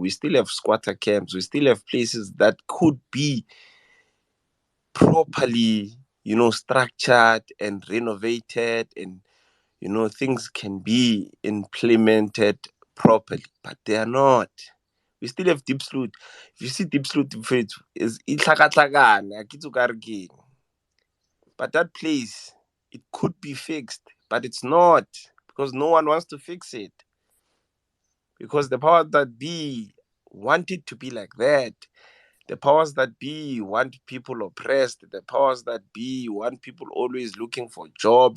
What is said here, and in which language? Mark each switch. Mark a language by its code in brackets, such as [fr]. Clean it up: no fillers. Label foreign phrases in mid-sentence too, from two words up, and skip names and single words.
[en] We still have squatter camps. We still have places that could be properly, structured and renovated, and, things can be implemented properly, but they are not. We still have Diepsloot. If you see Diepsloot, is [tn] itlhakatlhakane, akitse o ka re keng. [en] But that place, it could be fixed, but it's not, because no one wants to fix it. Because the powers that be want it to be like that. The powers that be want people oppressed. The powers that be want people always looking for jobs.